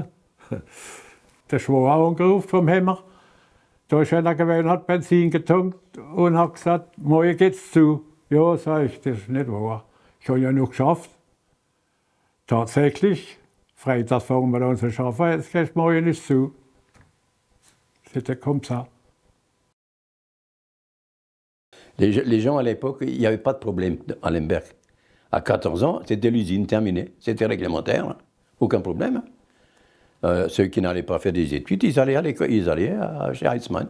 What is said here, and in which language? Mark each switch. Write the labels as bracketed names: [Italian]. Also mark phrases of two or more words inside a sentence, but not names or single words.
[German] Der Schwager hat angerufen vom Hemmer. Da ist einer gewesen, hat Benzin getankt und hat gesagt, morgen geht's zu. Ja, sag ich, das ist nicht wahr. Ich habe ja noch geschafft. Tatsächlich, freitags fahren wir da unsere Schafe, jetzt geht morgen nicht zu. [French] C'était comme ça. Les gens à l'époque, il n'y avait pas de problème à Lemberg. À 14 ans, c'était l'usine terminée, c'était réglementaire, aucun problème. Ceux qui n'allaient pas faire des études, ils allaient à l'école, ils allaient chez Heitzmann.